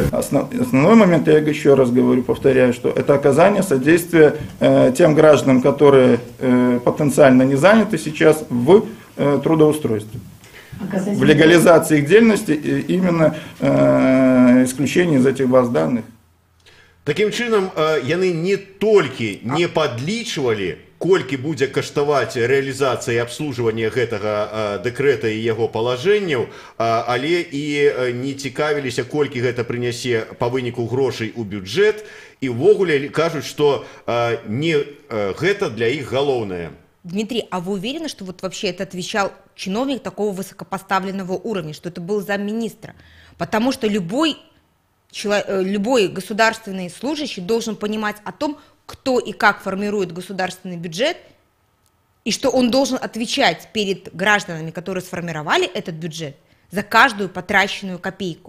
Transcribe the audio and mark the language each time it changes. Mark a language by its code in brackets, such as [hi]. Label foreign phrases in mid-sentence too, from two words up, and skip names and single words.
[ru] Основной момент, я еще раз говорю, повторяю, что это оказание содействия тем гражданам, которые потенциально не заняты сейчас в трудоустройстве. В легализации их деятельности именно исключение из этих баз данных. [be] Таким чином, яны не толькі не падлічвалі, колькі будзе каштаваць рэалізацыя і абслужванне гэтага дэкрэта і яго палажэнняў, але і не цікавіліся, колькі гэта прынясе па выніку грошай у бюджэт, і ўвогуле кажуць, што не гэта для іх галоўнае. [ru] Дмитрий, а вы уверены, что вот вообще это отвечал чиновник такого высокопоставленного уровня, что это был замминистра? Потому что любой государственный служащий должен понимать о том, кто и как формирует государственный бюджет, и что он должен отвечать перед гражданами, которые сформировали этот бюджет, за каждую потраченную копейку.